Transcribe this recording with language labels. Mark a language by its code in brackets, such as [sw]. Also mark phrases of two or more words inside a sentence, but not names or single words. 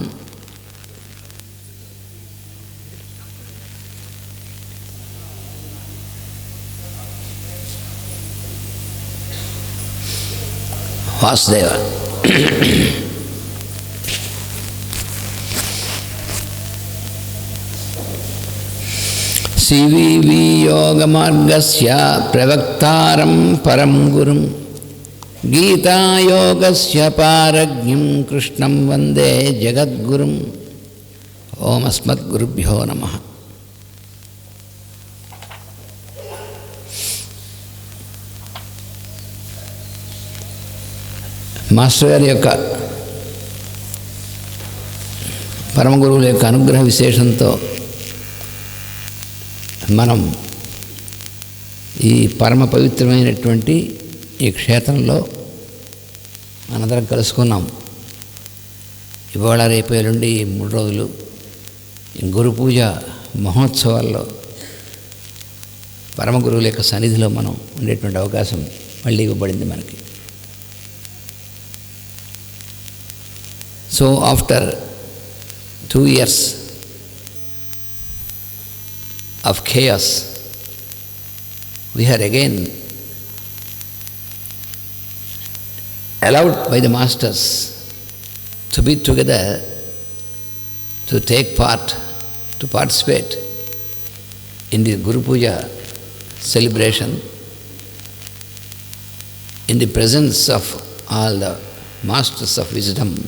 [sa] वासुदेव सीवीवी योगमार्गस्य प्रवक्तारं परं गुरुं गीतायोगस्य पारज्ञं कृष्णं वन्दे जगद्गुरुम्। ओम अस्मद्गुरुभ्यो नमः। [te] మాస్టర్ గారి యొక్క పరమ గురువుల యొక్క అనుగ్రహ విశేషంతో మనం ఈ పరమ పవిత్రమైనటువంటి ఈ క్షేత్రంలో మనందరం కలుసుకున్నాం. ఇవాళ రేపు ఎల్లుండి 3 రోజులు గురు పూజ మహోత్సవాల్లో పరమ గురువుల యొక్క సన్నిధిలో మనం ఉండేటువంటి అవకాశం మళ్ళీ ఇవ్వబడింది మనకి. [en] So after 2 years of chaos, we are again allowed by the masters to be together, to take part, to participate in the Guru Puja celebration in the presence of all the masters of wisdom.